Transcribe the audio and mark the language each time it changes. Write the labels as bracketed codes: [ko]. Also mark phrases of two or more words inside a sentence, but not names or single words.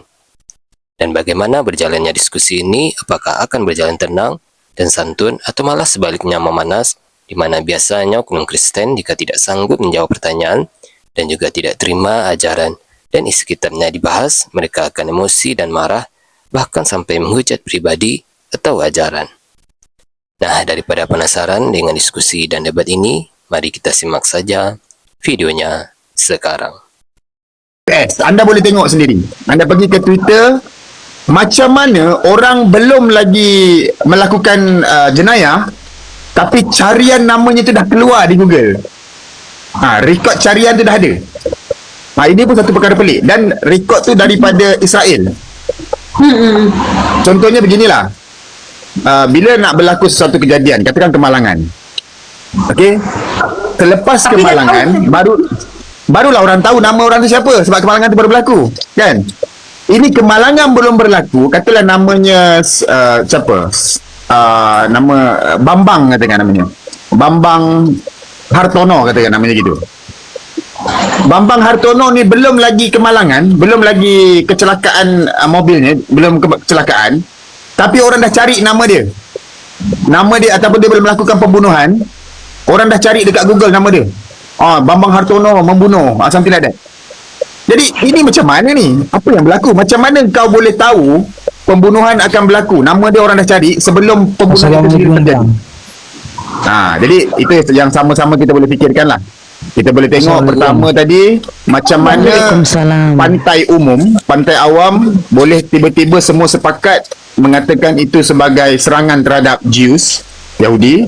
[id] Dan bagaimana berjalannya diskusi ini, apakah akan berjalan tenang dan santun atau malah sebaliknya memanas, di mana biasanya oknum Kristen jika tidak sanggup menjawab pertanyaan dan juga tidak terima ajaran dan isi kitabnya dibahas, mereka akan emosi dan marah, bahkan sampai menghujat pribadi atau ajaran. Nah, daripada penasaran dengan diskusi dan debat ini, mari kita simak saja videonya sekarang. [ms] Anda boleh tengok sendiri. Anda pergi ke Twitter, macam mana orang belum lagi melakukan jenayah, tapi carian namanya tu dah keluar di Google. Rekod carian tu dah ada. Ini pun satu perkara pelik. Dan rekod tu daripada Israel. Contohnya beginilah. Bila nak berlaku sesuatu kejadian, katakan kemalangan, okey, selepas kemalangan barulah orang tahu nama orang tu siapa, sebab kemalangan tu baru berlaku, kan? Ini kemalangan belum berlaku, katalah namanya siapa, nama Bambang katakan namanya. Bambang Hartono katakan namanya gitu. Bambang Hartono ni belum lagi kemalangan, belum lagi [id] kecelakaan mobilnya, [ms] belum kecelakaan, tapi orang dah cari nama dia. Nama dia ataupun dia belum melakukan pembunuhan, orang dah cari dekat Google nama dia. Bambang Hartono membunuh, [en] something like that. [ms] Jadi ini macam mana ni? Apa yang berlaku? Macam mana kau boleh tahu pembunuhan akan berlaku? Nama dia orang dah cari sebelum pembunuhan itu sendiri terjadi. Jadi itu yang sama-sama kita boleh fikirkan lah. Kita boleh tengok pertama tadi macam mana pantai umum, pantai awam boleh tiba-tiba semua sepakat mengatakan itu sebagai serangan terhadap Jews, Yahudi.